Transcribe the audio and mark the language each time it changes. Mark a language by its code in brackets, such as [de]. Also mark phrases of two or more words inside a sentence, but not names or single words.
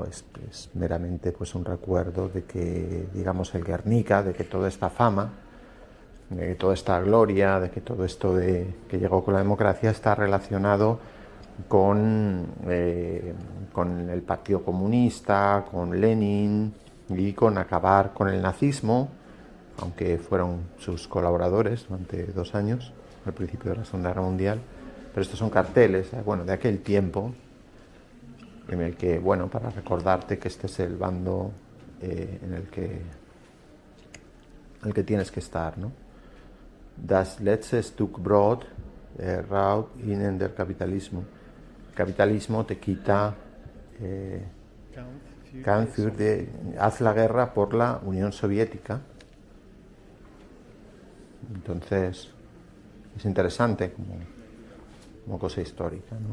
[es] Es meramente pues un recuerdo de que, digamos, el Guernica, de que toda esta fama, de que toda esta gloria, de que todo esto que llegó con la democracia está relacionado con el Partido Comunista, con Lenin y con acabar con el nazismo, aunque fueron sus colaboradores durante 2 años, al principio de la Segunda Guerra Mundial. Pero estos son carteles, de aquel tiempo, en el que, para recordarte que este es el bando en el que tienes que estar, ¿no? [de] Das letzte Stück Brot raubt ihnen der Kapitalismus. [es] El capitalismo te quita, haz la guerra por la Unión Soviética. Entonces, es interesante como cosa histórica, ¿no?